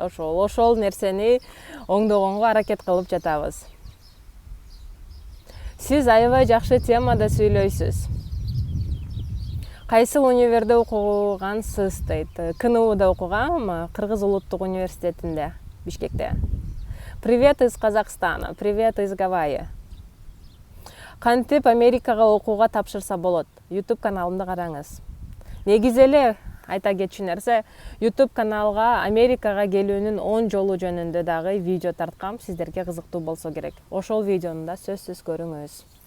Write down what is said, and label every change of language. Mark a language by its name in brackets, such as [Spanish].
[Kyrgyz] Ошол нерсени оңдогонго аракет кылып жатабыз. Сиз аябай жакшы темада сүйлөйсүз. Кайсыл универде окугансыз дейт. КНУда окугам, Кыргыз улуттук университетинде, Бишкекте. [Russian] Привет из Казахстана, привет из Гавайи. [Kyrgyz] Кантип Америкага окууга тапшырса болот? YouTube каналымды караңыз. Негизи эле айта кетчү нерсе, YouTube каналга Америкага келүүнүн 10 жолу жөнүндө дагы видео тарткам, сиздерге кызыктуу болсо керек. Ошол видеону да сөзсүз көрүңүз.